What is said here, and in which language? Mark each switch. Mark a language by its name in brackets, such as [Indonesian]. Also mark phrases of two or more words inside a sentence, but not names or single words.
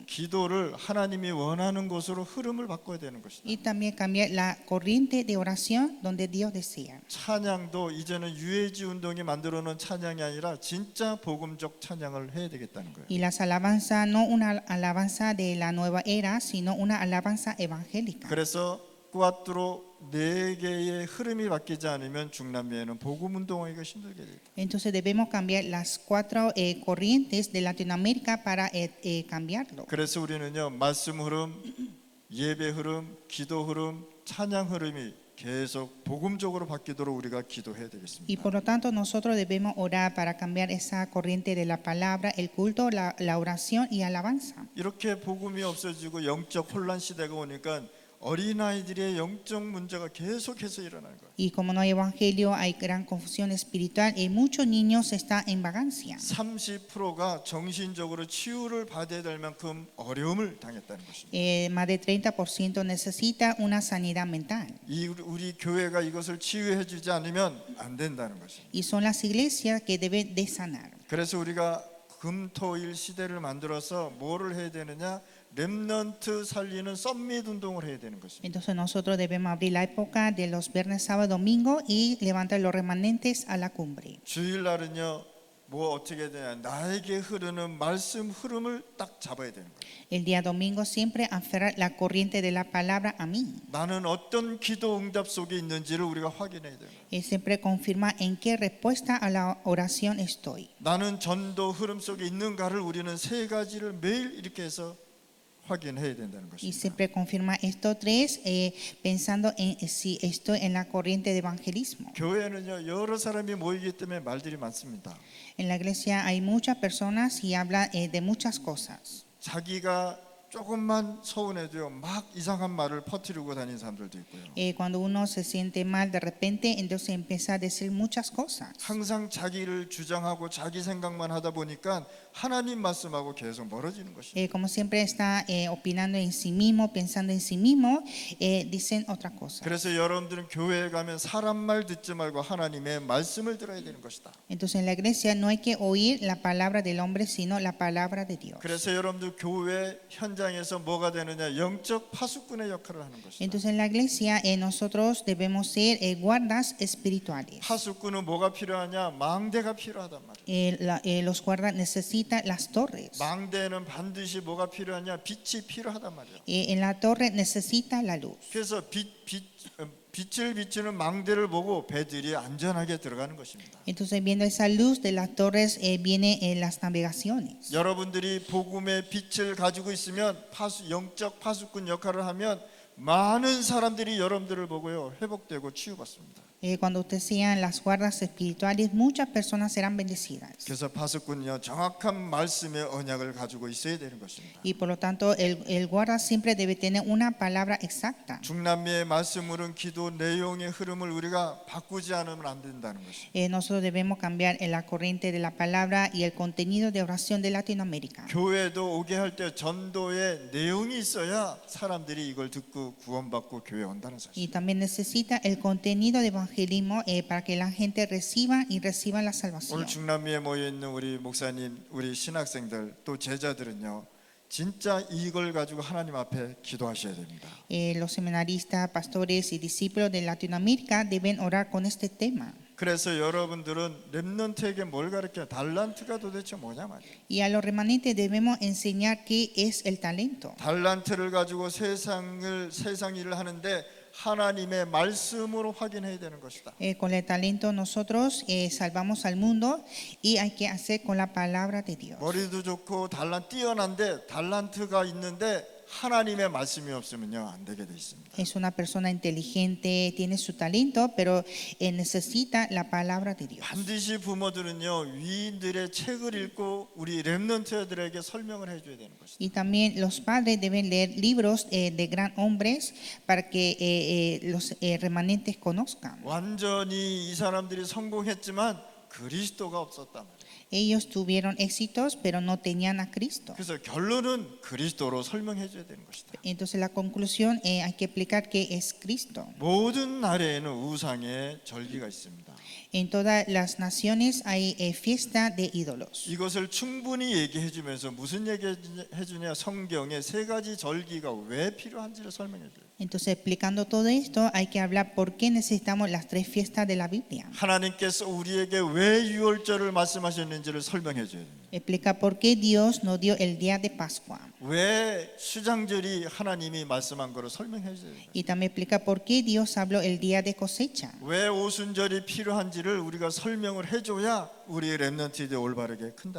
[Korean] 기도를 하나님이 원하는 곳으로 흐름을 바꿔야 되는 것이다. [Spanish] Y también cambiar la corriente de oración donde Dios desea. [Korean] 찬양도 이제는 유해지 운동이 만들어 놓은 찬양이 아니라 진짜 복음적 찬양을 해야 되겠다는 거예요. [Spanish] Y las alabanzas no una alabanza de la nueva era, sino una alabanza evangélica. [Korean] 그래서 꾸아트로 4개의 흐름이 바뀌지 않으면 중남미에는 복음 운동하기가 힘들게 됩니다. [Spanish] Entonces debemos cambiar las 4 corrientes de Latinoamérica para cambiarlo. [Korean] 그래서 우리는요 말씀 흐름, 예배 흐름, 기도 흐름, 찬양 흐름이 계속 복음적으로 바뀌도록 우리가 기도해야 [Spanish] Y [Korean] 되겠습니다. [Spanish] por lo tanto nosotros debemos orar para cambiar esa corriente de la palabra, el culto, la oración y alabanza. [Korean] 이렇게 복음이 없어지고 영적 혼란 시대가 오니까 어린아이들의 영적 문제가 계속해서 일어나는 거예요. [Spanish] Y como no hay evangelio, hay gran confusión espiritual y muchos niños están en vagancia. [Korean] 30%가 정신적으로 치유를 받아야 될 만큼 어려움을 당했다는 것입니다. [Spanish] Más de 30% necesita una sanidad mental. [Korean] 우리 교회가 이것을 치유해 주지 않으면 안 된다는 것입니다. [Spanish] Y son las iglesias que deben de sanar. [Korean] 그래서 우리가 금토일 시대를 만들어서 뭐를 해야 되느냐? 렘넌트 살리는 썸밋 운동을 해야 되는 것입니다. [Spanish] Entonces nosotros debemos abrir la época de los viernes, sábado, domingo y levantar los remanentes a la cumbre. [Korean] 주일날은요 뭐 어떻게 되냐? 나에게 흐르는 말씀 흐름을 딱 잡아야 되는 거예요. [Spanish] El día domingo siempre aferrar la corriente de la palabra a mí. [Korean] 나는 어떤 기도 응답 속에 있는지를 우리가 확인해야 돼요. [Spanish] Y siempre confirma en qué respuesta a la oración estoy. [Korean] 나는 전도 흐름 속에 있는가를 우리는 세 가지를 매일 이렇게 해서 확인해야 된다는 [Spanish] Y [Korean] 것입니다. [Spanish] siempre confirma estos tres pensando en si estoy en la corriente de evangelismo. [Korean] 교회는요 여러 사람이 모이기 때문에 말들이 많습니다. [Spanish] En la iglesia hay muchas personas y habla de muchas cosas. [Korean] 자기가 조금만 서운해도요 막 이상한 말을 퍼뜨리고 다니는 사람들도 있고요. [Spanish] Cuando uno se siente mal de repente, entonces empieza a decir muchas cosas. [Korean] 항상 자기를 주장하고 자기 생각만 하다 보니까 하나님 말씀하고 계속 멀어지는 것입니다. [Spanish] Como siempre está opinando en sí mismo, pensando en sí mismo, dicen otra cosa. [Korean] 그래서 여러분들은 교회에 가면 사람 말 듣지 말고 하나님의 말씀을 들어야 되는 것이다. [Spanish] Entonces en la iglesia no hay que oír la palabra del hombre, sino la palabra de Dios. [Korean] 그래서 여러분들 교회 현장에서 뭐가 되느냐 영적 파수꾼의 역할을 하는 것이다. [Spanish] Entonces en la iglesia nosotros debemos ser guardas espirituales. [Korean] 파수꾼은 뭐가 필요하냐? 망대가 필요하단 말이에요. [Spanish] Los guardas necesitan las torres. [Korean] 망대는 반드시 뭐가 필요하냐? 빛이 필요하단 말이에요. [Spanish] En la torre necesita la luz. [Korean] 그래서 빛을 비추는 망대를 보고 배들이 안전하게 들어가는 것입니다. [Spanish] Entonces viendo esa luz de las torres vienen las navegaciones. [Korean] 여러분들이 복음의 빛을 가지고 있으면 영적 파수꾼 역할을 하면 많은 사람들이 여러분들을 보고요 회복되고 치유받습니다. [Spanish] Cuando ustedes sean las guardas espirituales, muchas personas serán bendecidas. [Korean] 그래서 파수꾼은요 정확한 말씀의 언약을 가지고 있어야 되는 것입니다. [Spanish] Y por lo tanto, el guarda siempre debe tener una palabra exacta. [Korean] 중남미의 말씀으로는 기도 내용의 흐름을 우리가 바꾸지 않으면 안 된다는 것입니다. [Spanish] Nosotros debemos cambiar la corriente de la palabra y el contenido de oración de Latinoamérica. [Korean] 교회도 오게 할 때 전도의 내용이 있어야 사람들이 이걸 듣고 구원받고 교회 온다는 사실. [Spanish] Y también necesita el contenido de evangelismo para que la gente reciba la salvación. [Korean] 오늘 중남미에 모여 있는 우리 목사님, 우리 신학생들 또 제자들은요 진짜 이걸 가지고 하나님 앞에 기도하셔야 됩니다. [Spanish] Los seminaristas, pastores y discípulos de Latinoamérica deben orar con este tema. [Korean] 그래서 여러분들은 렘넌트에게 뭘 가르쳐요? 달란트가 도대체 뭐냐 말이에요. [Spanish] Y a los remanentes debemos enseñar qué es el talento. [Korean] 달란트를 가지고 세상 일을 하는데 하나님의 말씀으로 확인해야 되는 것이다. [Spanish] Con el talento nosotros salvamos al mundo y hay que hacer con la palabra de Dios. [Korean] 머리도 좋고 뛰어난데 달란트가 있는데 하나님의 말씀이 없으면요 안 되게 돼 있습니다. [Spanish] Es una persona inteligente, tiene su talento, pero necesita la palabra de Dios. [Korean] 반드시 부모들은요 위인들의 책을 읽고 우리 렘넌트들에게 설명을 해줘야 되는 것이다. [Spanish] Y también los padres deben leer libros de gran hombres para que los remanentes conozcan. [Korean] 완전히 이 사람들이 성공했지만 그리스도가 없었단 말이에요. [Spanish] Ellos tuvieron éxitos, pero no tenían a Cristo. [Korean] 그래서 결론은 그리스도로 설명해줘야 되는 것이다. [Spanish] Entonces la conclusión hay que explicar qué es Cristo. [Korean] 모든 나라에는 우상의 절기가 있습니다. [Spanish] En todas las naciones hay fiesta de ídolos. [Korean] 이것을 충분히 얘기해주면서 무슨 얘기해주냐 성경에 세 가지 절기가 왜 필요한지를 설명해줘요. [Spanish] Entonces explicando todo esto hay que hablar por qué necesitamos las tres fiestas de la Biblia. [Korean] 하나님께서 우리에게 왜 유월절을 말씀하셨는지를 설명해줘요. [Spanish] Explica por qué Dios nos dio el día de Pascua. [Korean] 왜 수장절이 하나님이 말씀한 거를 설명해줘요. [Spanish] Y también explica por qué Dios habló el día de cosecha. [Korean] 왜 오순절이 필요한지를 우리가 설명을 해줘야 우리 렘넌트들이 올바르게 큰단